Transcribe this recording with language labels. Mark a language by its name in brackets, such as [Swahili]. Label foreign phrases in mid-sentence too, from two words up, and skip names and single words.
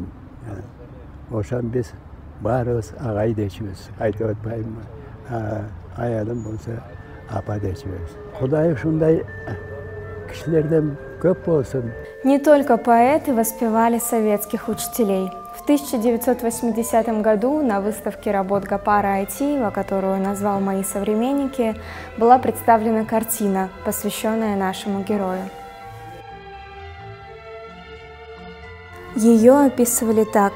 [Kyrgyz] Ошон биз баарыбыз агай дечүбүз, айтып атпайбы, аялым болсо апа дечүбүз. Кудай ушундай кишилерден көп болсун. [Russian] Не только поэты воспевали советских учителей. В 1980 году на выставке работ Гапара Айтиева, которую назвал «Мои современники», была представлена картина, посвященная нашему герою. Ее описывали так.